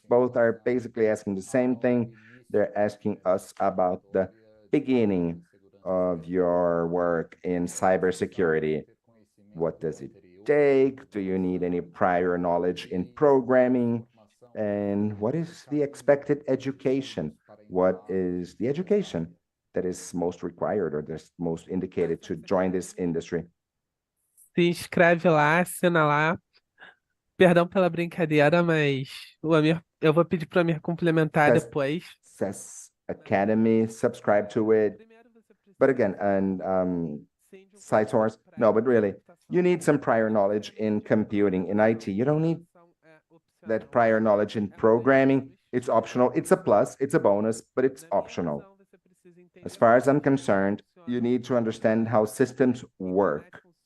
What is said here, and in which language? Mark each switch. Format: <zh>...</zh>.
<en>Both are basically asking the same thing. They're asking us about the beginning of your work in cybersecurity. What does it take? Do you need any prior knowledge in programming? And what is the expected education? What is the education that is most required or that's most indicated to join this industry?</en> <pt>Se inscreve lá, assina lá. Perdão pela brincadeira, mas eu vou pedir para o Amir complementar depois.</pt> <en>Says Academy, subscribe to it. But again, and CySource, no, but really, you need some prior knowledge in computing, in IT. You don't need that prior knowledge in programming. It's optional. It's a plus, it's a bonus, but it's optional. As far as I'm concerned, you need to understand how systems work.</en>